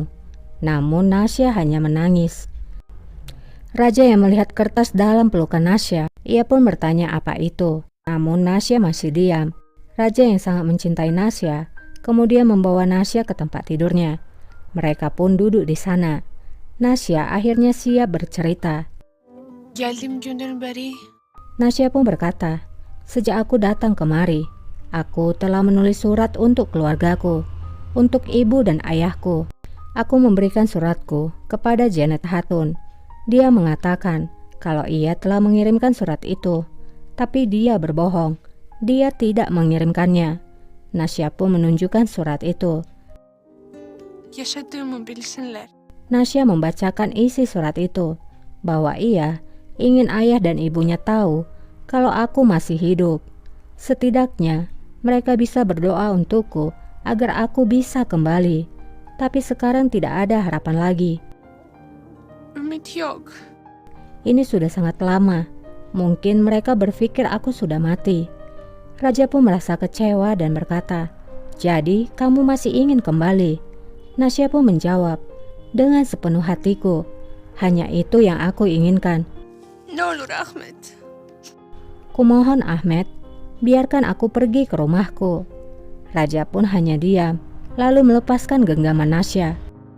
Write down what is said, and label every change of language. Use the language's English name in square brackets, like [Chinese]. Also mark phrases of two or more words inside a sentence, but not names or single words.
[Indonesian] Namun Nasya hanya menangis. Raja yang melihat kertas dalam pelukan Nasya, ia pun bertanya apa itu. Namun Nasya masih diam. Raja yang sangat mencintai Nasya kemudian membawa Nasya ke tempat tidurnya. Mereka pun duduk di sana. Nasya akhirnya siap bercerita. [Turkish] Geldiğim günden beri [Indonesian] Nasya pun berkata, "Sejak aku datang kemari, aku telah menulis surat untuk keluargaku, untuk ibu dan ayahku. Aku memberikan suratku kepada Janet Hatun. Dia mengatakan kalau ia telah mengirimkan surat itu, tapi dia berbohong. Dia tidak mengirimkannya. Nasya pun menunjukkan surat itu. [Turkish] Yaşadığımı bilsinler. [Indonesian] Nasya membacakan isi surat itu, bahwa ia ingin ayah dan ibunya tahu kalau aku masih hidup. Setidaknya mereka bisa berdoa untukku agar aku bisa kembali. Tapi sekarang tidak ada harapan lagi. [Turkish] Ümit yok. [Indonesian] Ini sudah sangat lama. Mungkin mereka berpikir aku sudah mati. Raja pun merasa kecewa dan berkata, "Jadi kamu masih ingin kembali?" Nasya pun menjawab, "Dengan sepenuh hatiku. Hanya itu yang aku inginkan. [Turkish] Ne olur Ahmet. [Indonesian] Kumohon Ahmed, biarkan aku pergi ke rumahku." Raja pun hanya diam, lalu melepaskan genggaman Nasya.